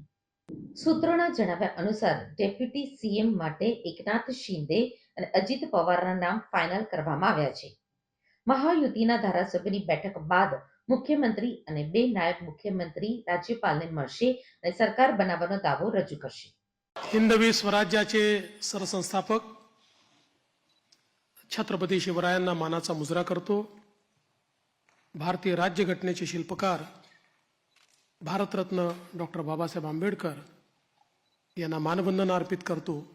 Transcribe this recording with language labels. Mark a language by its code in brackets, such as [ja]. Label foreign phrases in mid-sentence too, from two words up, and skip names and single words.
[gu] સૂત્રોના જણાવ્યા અનુસાર ડેપ્યુટી સીએમ માટે એકનાથ શિંદે અને અજીત પવારના નામ ફાઇનલ કરવામાં આવ્યા છે। મહાયુતિના ધારાસભ્યની બેઠક બાદ મુખ્યમંત્રી અને બે નાયબ મુખ્યમંત્રી રાજ્યપાલને મળશે અને સરકાર બનાવવાનો દાવો રજૂ કરશે। [mr] हिंदवी स्वराज्याचे सरसंस्थापक छत्रपती शिवरायांना मानाचा मुजरा करतो। भारतीय राज्यघटनेचे शिल्पकार भारतरत्न डॉक्टर बाबासाहेब आंबेडकर यांना मानवंदना अर्पित करतो।